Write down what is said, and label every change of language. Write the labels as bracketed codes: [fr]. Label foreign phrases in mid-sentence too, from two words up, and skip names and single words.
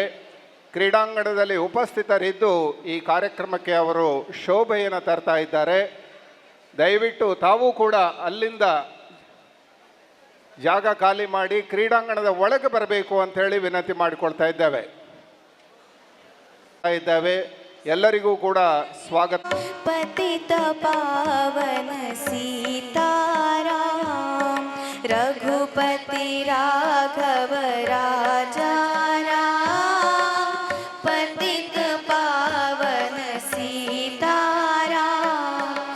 [kn] ಕ್ರೀಡಾಂಗಣದಲ್ಲಿ ಉಪಸ್ಥಿತರಿದ್ದು ಈ ಕಾರ್ಯಕ್ರಮಕ್ಕೆ ಅವರು ಶೋಭೆಯನ್ನು ತರ್ತಾ ಇದ್ದಾರೆ. ದಯವಿಟ್ಟು ತಾವು ಕೂಡ ಅಲ್ಲಿಂದ ಜಾಗ ಖಾಲಿ ಮಾಡಿ ಕ್ರೀಡಾಂಗಣದ ಒಳಗೆ ಬರಬೇಕು ಅಂತ ಹೇಳಿ ವಿನಂತಿ ಮಾಡಿಕೊಳ್ತಾ ಇದ್ದೇವೆ. ಎಲ್ಲರಿಗೂ ಕೂಡ ಸ್ವಾಗತ. [hi] पतित पावन सीताराम, रघुपति राघव राजा राम, पतित पावन सीताराम।